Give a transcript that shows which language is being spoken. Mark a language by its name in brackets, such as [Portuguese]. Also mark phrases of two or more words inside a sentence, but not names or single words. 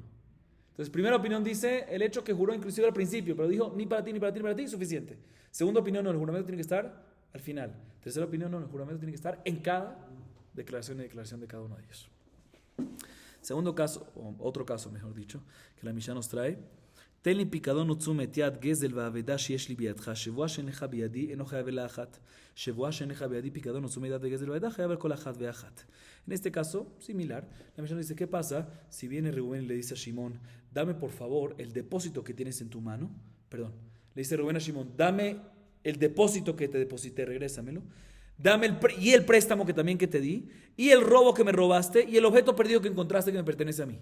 [Spanish] Entonces, primera opinión dice, el hecho que juró inclusive al principio, pero dijo, ni para ti, ni para ti, ni para ti, suficiente. Segunda opinión, no, el juramento tiene que estar al final. Tercera opinión, no, el juramento tiene que estar en cada declaración de cada uno de ellos. Segundo caso, o otro caso mejor dicho, que la Mishnah nos trae, [Hebrew] תן לי פיקדון ותשומת יד גזל ואבדה שיש לי בידך, שבוע שאין לך בידי אינו חייב אלא אחת. שבוע שאין לך בידי פיקדון ותשומת יד וגזל ואבדה חייב על כל אחת ואחת. [Spanish] En este caso, similar, la Mishnah dice, ¿qué pasa si viene Reuben y le dice a Shimon, dame por favor el depósito que tienes en tu mano? Perdón, le dice Reuben a Shimon, dame el depósito que te deposité, regrésamelo. Dame el préstamo que también que te di, y el robo que me robaste, y el objeto perdido que encontraste que me pertenece a mí.